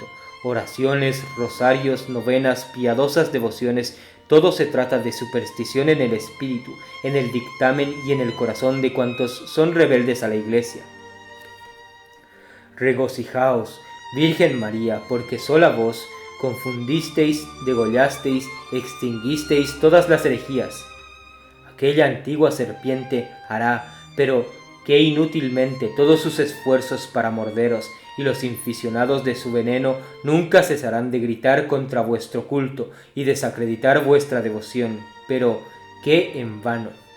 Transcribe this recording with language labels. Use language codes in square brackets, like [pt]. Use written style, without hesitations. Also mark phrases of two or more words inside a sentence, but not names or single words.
[es] Oraciones, rosarios, novenas, piadosas devociones, todo se trata de superstición en el espíritu, en el dictamen y en el corazón de cuantos son rebeldes a la Iglesia. Regocijaos, Virgen María, porque sola vos confundisteis, degollasteis, extinguisteis todas las herejías. Aquella antigua serpiente hará, pero que inútilmente, todos sus esfuerzos para morderos, y los inficionados de su veneno nunca cesarán de gritar contra vuestro culto y desacreditar vuestra devoción, pero que en vano.